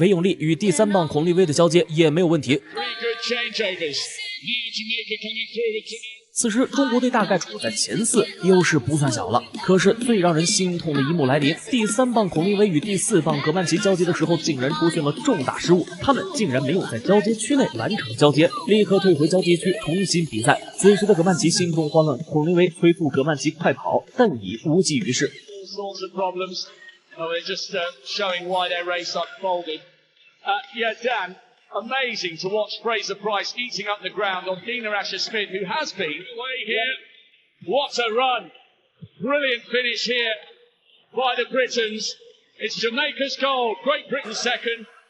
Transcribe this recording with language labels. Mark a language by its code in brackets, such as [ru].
[zh] 韦永利与第三棒孔令威的交接也没有问题。 [en] Three good changeovers. Now Jamaica coming through. [zh] 此时中国队大概处在前4，优势不算小了。可是最让人心痛的一幕来临，第三棒孔令威与第4棒葛曼棋交接的时候，竟然出现了重大失误，他们竟然没有在交接区内完成交接，立刻退回交接区重新比赛。此时的葛曼棋心中慌乱，孔令威催促葛曼棋快跑，但已无济于事。 [en] All sorts of problems. Oh, they're just showing why their race unfolded. Yeah, Dan, amazing to watch Fraser Price eating up the ground on Dina Asher-Smith, who has been away here. What a run! Brilliant finish here by the Britons. It's Jamaica's gold, Great Britain second.